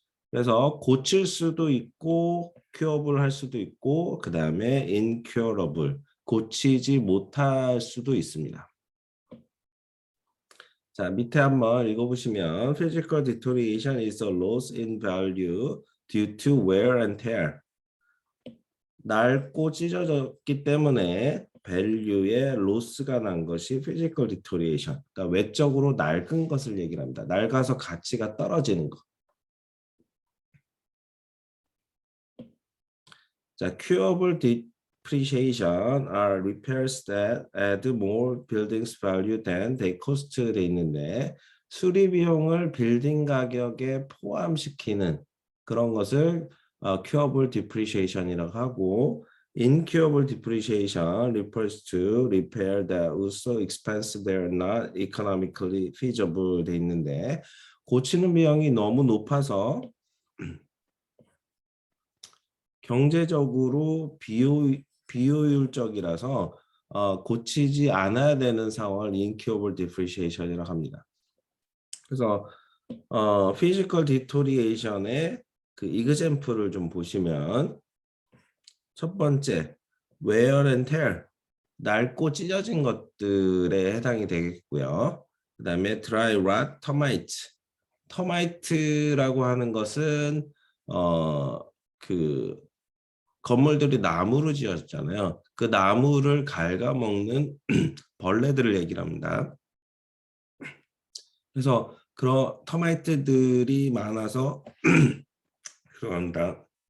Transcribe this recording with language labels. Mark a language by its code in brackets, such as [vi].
[ko] 그래서 고칠 수도 있고 curable 할 수도 있고 그 다음에 incurable, 고치지 못할 수도 있습니다. 자, 밑에 한번 읽어보시면 [en] physical deterioration is a loss in value due to wear and tear. [ko] 낡고 찢어졌기 때문에 밸류에 로스가 난 것이 physical deterioration. 그러니까 외적으로 낡은 것을 얘기를 합니다. 낡아서 가치가 떨어지는 것. 자, [en] curable depreciation are repairs that add more buildings value than they cost [ko] 돼 있는데 수리 비용을 빌딩 가격에 포함시키는 그런 것을 curable depreciation이라고 하고 [en] incurable depreciation refers to repair that are so expensive they are not economically feasible [ko] 돼 있는데 고치는 비용이 너무 높아서 경제적으로 비효율적이라서 고치지 않아야 되는 상황을 incurable depreciation이라고 합니다. 그래서 physical deterioration의 그 example을 좀 보시면 첫 번째 wear and tear, 낡고 찢어진 것들에 해당이 되겠고요. 그 다음에 dry rot, termite. 터마이트라고 하는 것은 그 건물들이 나무로 지어졌잖아요. 그 나무를 갉아먹는 벌레들을 얘기를 합니다. 그래서 그런 터마이트들이 많아서 죄송합니다.